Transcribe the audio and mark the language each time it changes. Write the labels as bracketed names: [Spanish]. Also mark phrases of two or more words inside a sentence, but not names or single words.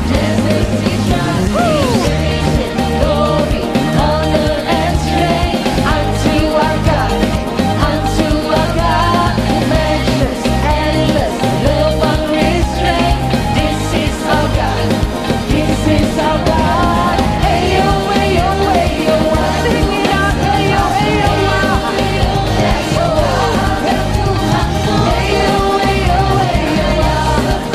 [English] Glory, honor, and strength unto our God, unto our God. Matchless, endless, love unrestrained. This is our God. This is our God. [Indonesian] Ayo, ayo, ayo, ah. [English] Sing it out. [Indonesian] Ayo, ayo, ah. Ayo, ayo, ayo, ayo, ah.